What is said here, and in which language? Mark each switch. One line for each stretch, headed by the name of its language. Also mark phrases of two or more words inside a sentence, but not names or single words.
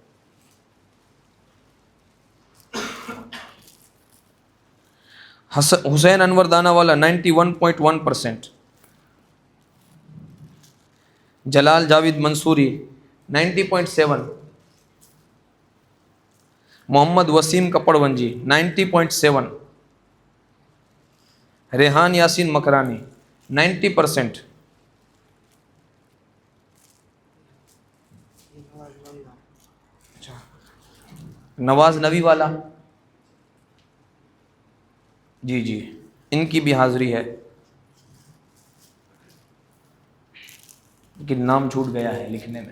Urdu: حسین انور دانا والا 91.1%۔ جلال جاوید منصوری 90.7۔ محمد وسیم کپڑ ونجی 90.7۔ ریحان یاسین مکرانی 90%۔ نواز نبی والا جی ان کی بھی حاضری ہے، لیکن نام چھوٹ گیا ہے لکھنے میں۔